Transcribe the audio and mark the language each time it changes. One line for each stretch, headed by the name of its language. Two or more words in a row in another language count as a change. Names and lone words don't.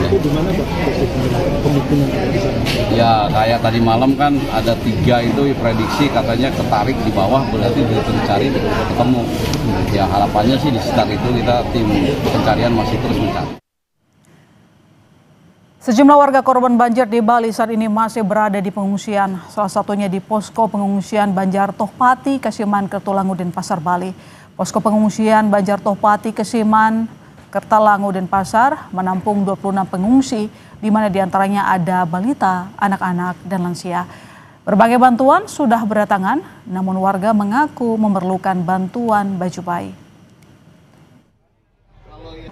Indonesian: Ya kayak tadi malam kan ada 3 itu prediksi katanya ketarik di bawah, berarti dicari ketemu. Ya harapannya sih di sekitar itu kita tim pencarian masih terus mencari. Sejumlah warga korban banjir di Bali saat ini masih berada di pengungsian, salah satunya di posko pengungsian Banjar Tohpati, Kesiman Kertulangu, Denpasar, Bali. Posko pengungsian Banjar Tohpati, Kesiman Kertalangu, Denpasar menampung 26 pengungsi, di mana diantaranya ada balita, anak-anak, dan lansia. Berbagai bantuan sudah berdatangan, namun warga mengaku memerlukan bantuan baju bayi. Kalau